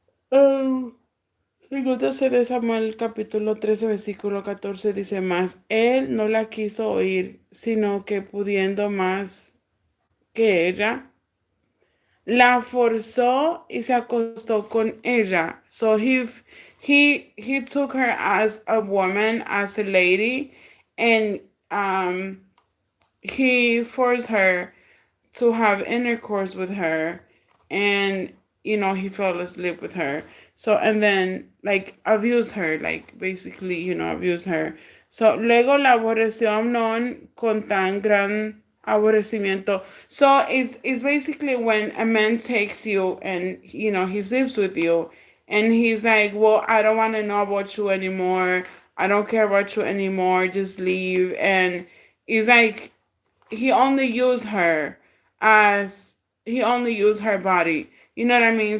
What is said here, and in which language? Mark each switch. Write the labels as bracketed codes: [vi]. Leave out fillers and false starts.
[es] Um, Segunda de Samuel capítulo 13 versículo 14 dice más, él no la quiso oír, sino que pudiendo más que ella, la forzó y se acostó con ella. [en] So he took her as a woman, as a lady, and um he forced her to have intercourse with her, and he fell asleep with her. So and then like abused her, like basically abused her. [es] So luego la aborreció Amnon con tan gran aborrecimiento. [en] So it's basically when a man takes you and he sleeps with you and he's like, well, I don't want to know about you anymore, I don't care about you anymore, just leave. And he's like, he only used her as he only used her body. You know what I mean?